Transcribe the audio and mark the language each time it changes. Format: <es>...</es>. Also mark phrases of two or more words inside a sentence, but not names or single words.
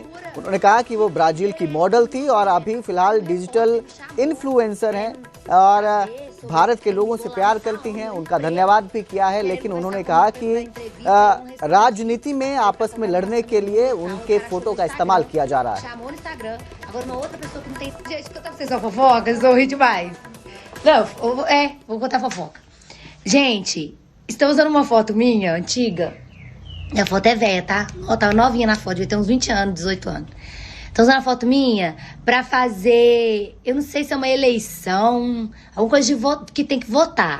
<hi>उन्होंने कहा कि वो ब्राजील की मॉडल थी और अभी फिलहाल डिजिटल इन्फ्लुएंसर हैं और भारत के लोगों से प्यार करती हैं। उनका धन्यवाद भी किया है, लेकिन उन्होंने कहा कि राजनीति में आपस में लड़ने के लिए उनके फोटो का इस्तेमाल किया जा रहा है।</hi> <pt>Gente, estão usando uma foto minha, antiga. A foto é velha, tá? Ó, tava novinha na foto, devia ter uns 20 anos, 18 anos. Estão usando a foto minha pra fazer, eu não sei se é uma eleição, alguma coisa de que tem que votar.</pt>